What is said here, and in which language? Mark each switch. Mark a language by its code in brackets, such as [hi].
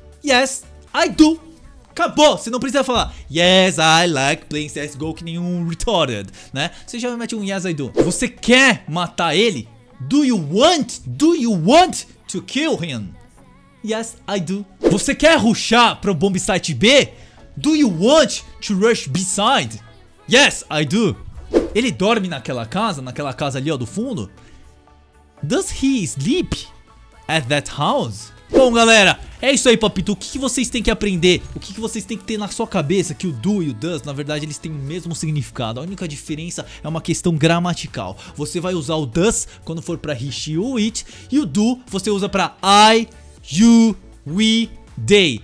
[en] Yes, I do. [pt] Acabou, você não precisa falar [en] yes, I like playing CSGO [pt] que nenhum retarded, né? Você já mete um [en] yes, I do. [pt] Você quer matar ele? [en] Do you want to kill him? Yes, I do. [pt] Você quer rushar pro bomb site B? [en] Do you want to rush B-side? Yes, I do. [pt] Ele dorme naquela casa ali, ó, do fundo? [en] Does he sleep at that house? [pt] Bom, galera, é isso aí, papito. O que vocês têm que aprender? O que vocês têm que ter na sua cabeça? Que o do e o does, na verdade, eles têm o mesmo significado. A única diferença é uma questão gramatical. Você vai usar o does quando for pra he, she ou it. E o do você usa pra I, you, we, they.